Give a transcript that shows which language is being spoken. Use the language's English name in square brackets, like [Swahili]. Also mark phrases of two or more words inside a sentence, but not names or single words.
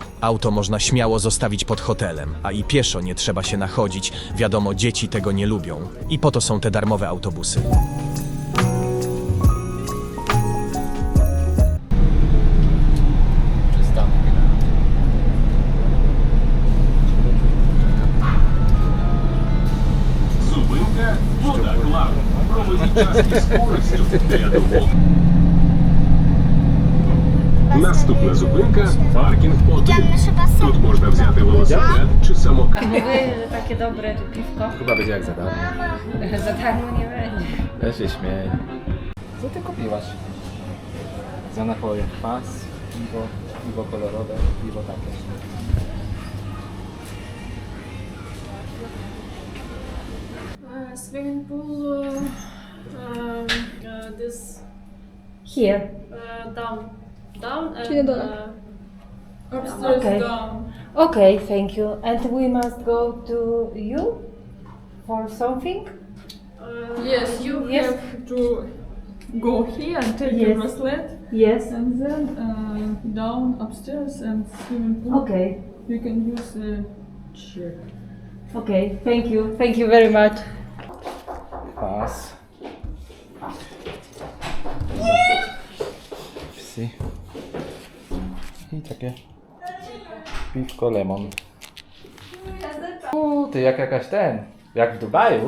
[Polish] Auto można śmiało zostawić pod hotelem, a i pieszo nie trzeba się nachodzić. Wiadomo, dzieci tego nie lubią. I po to są te darmowe autobusy. Przystanki. [Ukrainian] Зупинка «Вода Клаб». Проводіть час із користю для домов. Наступна зупинка паркінг 1. [Polish] Idziemy chyba [Ukrainian] Тут можна взяти велосипед чи самокат. [Polish] Mówię, że takie dobre to piwko. Chyba będzie jak za darmo. Za darmo nie będzie. Ja się śmieję. Co ty kupiłaś? Za napoje. Pas, piwo kolorowe, piwo takie. [English] Swimming pool, this Here. down and [Polish] Czyli na dole. [English] upstairs Okay. down. Okay, thank you. And we must go to you for something? Yes, you Yes. have to go here and take Yes. your bracelet, Yes. and then down upstairs and swimming pool. Okay. You can use the chair. Okay, thank you. Thank you very much. [Polish] Pas. Wsi. I takie piwko lemon. Ty jak jakaś jak w Dubaju.